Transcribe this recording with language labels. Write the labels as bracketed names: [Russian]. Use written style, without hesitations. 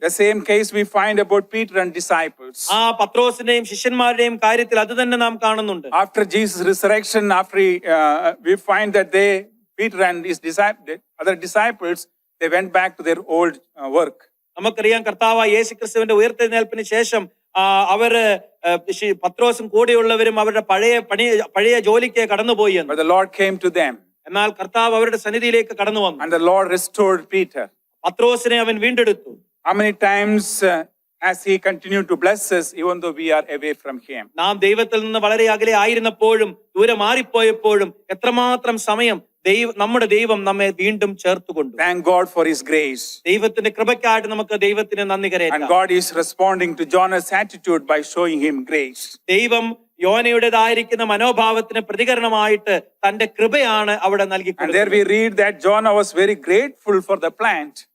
[English] The same case we find about Peter and disciples. [Malayalam] ആ പത്രോസിന്റെയും ശിഷ്യന്മാരുടെയും കാര്യത്തിൽ അത് തന്നെ നാം കാണുന്നുണ്ട്. [English] After Jesus' resurrection, we find that Peter and his other disciples, they went back to their old work. [Malayalam] നമുക്കറിയാം കർത്താവ് യേശുക്രിസ്തുവിന്റെ ഉയർത്തെഴുന്നേൽപ്പിന് ശേഷം അവര് പത്രോസും കൂടെയുള്ളവരും അവരുടെ പഴയ ജോലിക്ക് കടന്നുപോയി എന്ന്. [English] But the Lord came to them. [Malayalam] എന്നാൽ കർത്താവ് അവരുടെ സന്നിധിയിലേക്ക് കടന്നു വന്നു. [English] And the Lord restored Peter. [Malayalam] പത്രോസിനെ അവൻ വീണ്ടെടുത്തു. [English] How many times as he continued to bless us, even though we are away from him? [Malayalam] നാം ദൈവത്തിൽ നിന്ന് വളരെ അകലെ ആയിരുന്നപ്പോഴും ദൂരെ മാറിപ്പോയപ്പോഴും എത്രമാത്രം സമയം നമ്മുടെ ദൈവം നമ്മെ വീണ്ടും ചേർത്തുകൊണ്ടു. [English] Thank God for his grace. [Malayalam] ദൈവത്തിന്റെ കൃപയ്ക്കായിട്ട് നമുക്ക് ദൈവത്തിന് നന്ദി കരേറ്റാം. [English] And God is responding to Jonah's attitude by showing him grace. [Malayalam] ദൈവം യോനയുടേതായിരിക്കുന്ന മനോഭാവത്തിന് പ്രതികരണമായിട്ട് തന്റെ കൃപയാണ് അവിടെ നൽകിക്കൊടുത്തത്. [English] And there we read that Jonah was very grateful for the plant.